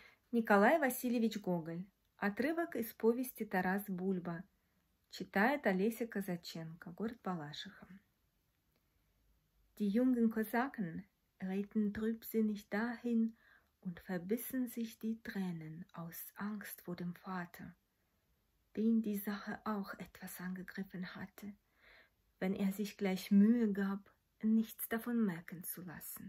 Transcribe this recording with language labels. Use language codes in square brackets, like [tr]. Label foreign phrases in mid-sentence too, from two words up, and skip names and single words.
[ru] Николай Васильевич Гоголь. Отрывок из повести «Тарас Бульба». Читает Олеся Казаченко, город Балашиха. [de] Die jungen Kosaken ritten trübsinnig dahin und verbissen sich die Tränen aus Angst vor dem Vater, den die Sache auch etwas angegriffen hatte, wenn er sich gleich Mühe gab, nichts davon merken zu lassen.